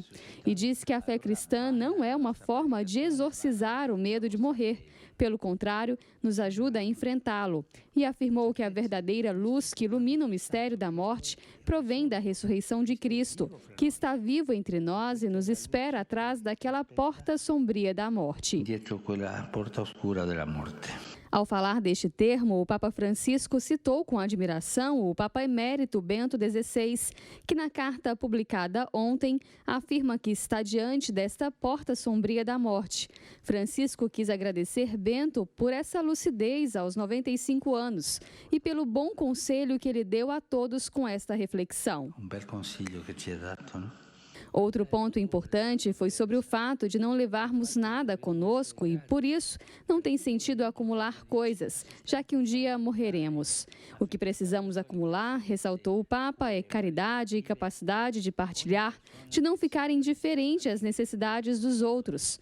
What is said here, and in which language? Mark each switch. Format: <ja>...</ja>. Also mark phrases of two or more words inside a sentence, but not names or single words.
<pt>E disse que a fé cristã não é uma forma de exorcizar o medo de morrer. Pelo contrário, nos ajuda a enfrentá-lo. E afirmou que a verdadeira luz que ilumina o mistério da morte provém da ressurreição de Cristo, que está vivo entre nós e nos espera atrás daquela porta sombria da morte.</pt> <it>Dietro quella porta oscura della morte.</it> <pt>Ao falar deste termo, o Papa Francisco citou com admiração o Papa Emérito Bento XVI, que na carta publicada ontem afirma que está diante desta porta sombria da morte. Francisco quis agradecer Bento por essa lucidez aos 95 anos e pelo bom conselho que ele deu a todos com esta reflexão.</pt> <it>Um bel consiglio che ci ha dato,</it> <pt>não? Outro ponto importante foi sobre o fato de não levarmos nada conosco e, por isso, não tem sentido acumular coisas, já que um dia morreremos. O que precisamos acumular, ressaltou o Papa, é caridade e capacidade de partilhar, de não ficar indiferente às necessidades dos outros.</pt>